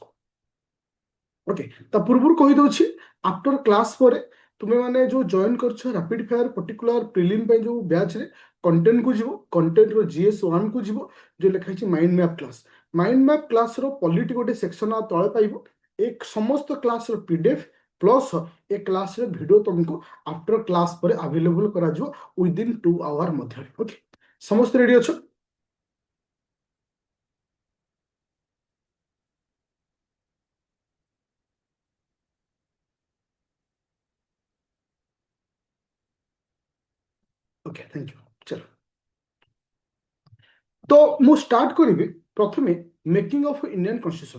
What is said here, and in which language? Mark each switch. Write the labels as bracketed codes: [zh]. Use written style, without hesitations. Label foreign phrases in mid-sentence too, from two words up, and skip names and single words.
[or] ଓକେ, ତା ପୂର୍ବରୁ କହିଦେଉଛି, [en] after class [or] ପରେ ତୁମେମାନେ ଯୋଉ ଜଏନ୍ କରିଛ [en] rapid fire particular prelim [or] ପାଇଁ ଯୋଉ ବ୍ୟାଚ୍ରେ କଣ୍ଟେଣ୍ଟକୁ ଯିବ, କଣ୍ଟେଣ୍ଟର GS1କୁ ଯିବ, ଯୋଉ ଲେଖା ହେଇଛି [en] mind map class. mind map class polity [or] ଗୋଟେ ସେକ୍ସନ ତଳେ ପାଇବ। ଏ ସମସ୍ତ [en] class PDF plus [or] ଏ [en] class video [or] ତୁମକୁ [en] after class [or] ପରେ ଆଭେଲେବୁଲ୍ କରାଯିବ [en] within 2 hour [or] ମଧ୍ୟରେ। ଓକେ, ସମସ୍ତେ ରେଡି ଅଛ? [en] OK, thank you. [or] ଚାଲ, ତ ମୁଁ ଷ୍ଟାର୍ଟ କରି ପ୍ରଥମେ [en] making of Indian constitution.